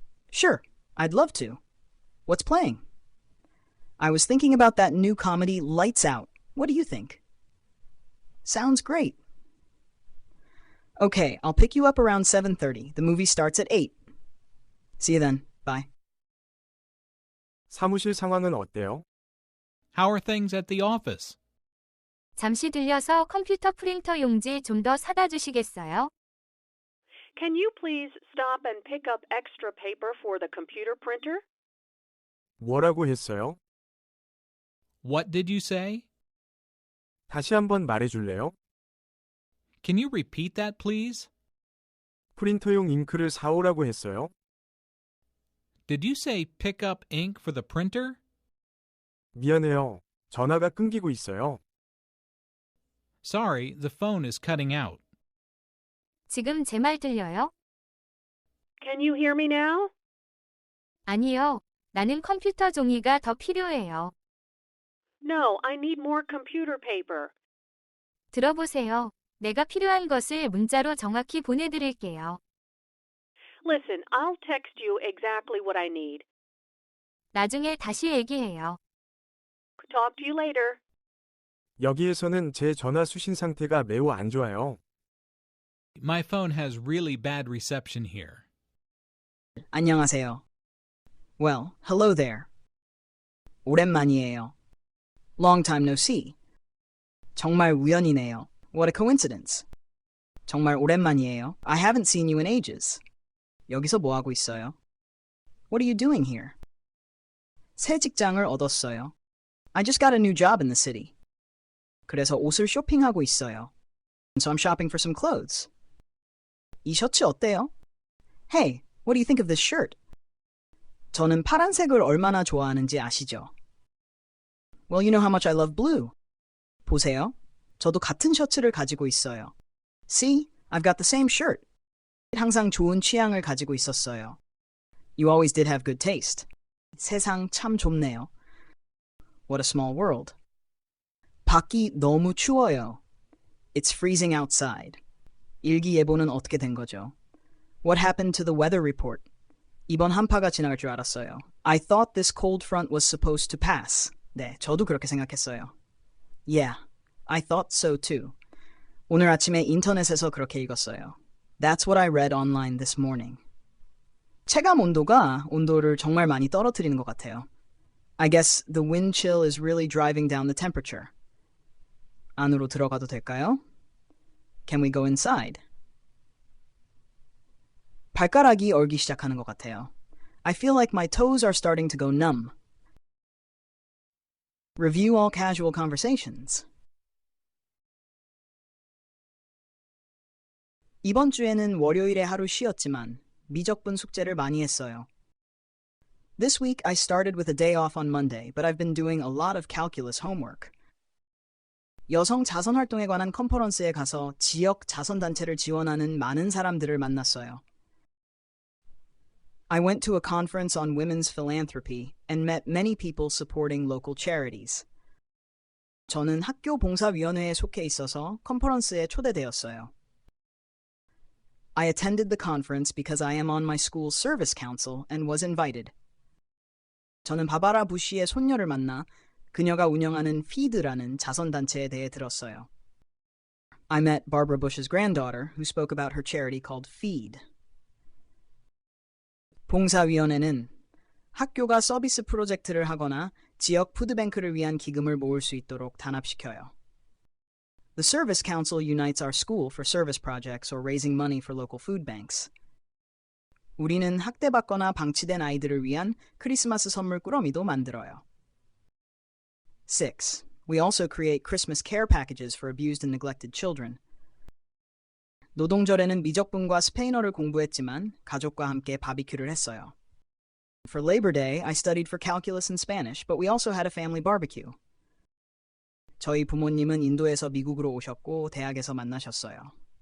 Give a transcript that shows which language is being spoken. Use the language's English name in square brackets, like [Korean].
[English] Sure, I'd love to. What's playing? I was thinking about that new comedy, Lights Out. What do you think? Sounds great. Okay, I'll pick you up around 7:30. The movie starts at 8. See you then. Bye. [Korean] 사무실 상황은 어때요? [English] How are things at the office? [Korean] 잠시 들려서 컴퓨터 프린터 용지 좀 더 사다 주시겠어요? [English] Can you please stop and pick up extra paper for the computer printer? [Korean] 뭐라고 했어요? [English] What did you say? [Korean] 다시 한번 말해줄래요? [English] Can you repeat that, please? [Korean] 프린터용 잉크를 사오라고 했어요? [English] Did you say pick up ink for the printer? [Korean] 미안해요. 전화가 끊기고 있어요. [English] Sorry, the phone is cutting out. [Korean] 지금 제 말 들려요? [English] Can you hear me now? [Korean] 아니요. 나는 컴퓨터 종이가 더 필요해요. [English] No, I need more computer paper. [Korean] 들어보세요. 내가 필요한 것을 문자로 정확히 보내드릴게요. [English] Listen, I'll text you exactly what I need. [Korean] 나중에 다시 얘기해요. [English] Talk to you later. [Korean] 여기에서는 제 전화 수신 상태가 매우 안 좋아요. [English] My phone has really bad reception here. [Korean] 안녕하세요. [English] Well, hello there. [Korean] 오랜만이에요. [English] Long time no see. [Korean] 정말 우연이네요. [English] What a coincidence. [Korean] 정말 오랜만이에요. I haven't seen you in ages. 여기서 뭐 하고 있어요? [English] What are you doing here? [Korean] 새 직장을 얻었어요. [English] I just got a new job in the city. [Korean] 그래서 옷을 쇼핑하고 있어요. [English] So I'm shopping for some clothes. [Korean] 이 셔츠 어때요? [English] Hey, what do you think of this shirt? [Korean] 저는 파란색을 얼마나 좋아하는지 아시죠? [English] Well, you know how much I love blue. [Korean] 보세요. 저도 같은 셔츠를 가지고 있어요. [English] See, I've got the same shirt. [Korean] 항상 좋은 취향을 가지고 있었어요. [English] You always did have good taste. [Korean] 세상 참 좁네요. [English] What a small world. [Korean] 밖이 너무 추워요. [English] It's freezing outside. [Korean] 일기예보는 어떻게 된 거죠? [English] What happened to the weather report? [Korean] 이번 한파가 지나갈 줄 알았어요. [English] I thought this cold front was supposed to pass. [Korean] 네, 저도 그렇게 생각했어요. [English] Yeah, I thought so too. [Korean] 오늘 아침에 인터넷에서 그렇게 읽었어요. [English] That's what I read online this morning. [Korean] 체감 온도가 온도를 정말 많이 떨어뜨리는 것 같아요. [English] I guess the wind chill is really driving down the temperature. [Korean] 안으로 들어가도 될까요? [English] Can we go inside? [Korean] 발가락이 얼기 시작하는 것 같아요. [English] I feel like my toes are starting to go numb. Review all casual conversations. [Korean] 이번 주에는 월요일에 하루 쉬었지만 미적분 숙제를 많이 했어요. [English] This week I started with a day off on Monday, but I've been doing a lot of calculus homework. [Korean] 여성 자선 활동에 관한 컨퍼런스에 가서 지역 자선단체를 지원하는 많은 사람들을 만났어요. [English] I went to a conference on women's philanthropy and met many people supporting local charities. [Korean] 저는 학교 봉사위원회에 속해 있어서 컨퍼런스에 초대되었어요. [English] I attended the conference because I am on my school's service council and was invited. [Korean] 저는 바바라 부시의 손녀를 만나 그녀가 운영하는 FEED라는 자선단체에 대해 들었어요. [English] I met Barbara Bush's granddaughter who spoke about her charity called FEED. [Korean] 봉사위원회는 학교가 서비스 프로젝트를 하거나 지역 푸드뱅크를 위한 기금을 모을 수 있도록 단합시켜요. [English] The Service Council unites our school for service projects or raising money for local food banks. [Korean] 우리는 학대받거나 방치된 아이들을 위한 크리스마스 선물 꾸러미도 만들어요. 6. [English] We also create Christmas care packages for abused and neglected children. [Korean] 노동절에는 미적분과 스페인어를 공부했지만 가족과 함께 바비큐를 했어요. [English] For Labor Day, I studied for calculus and Spanish, but we also had a family barbecue. [Korean] 저희 부모님은 인도에서 미국으로 오셨고 대학에서 만나셨어요.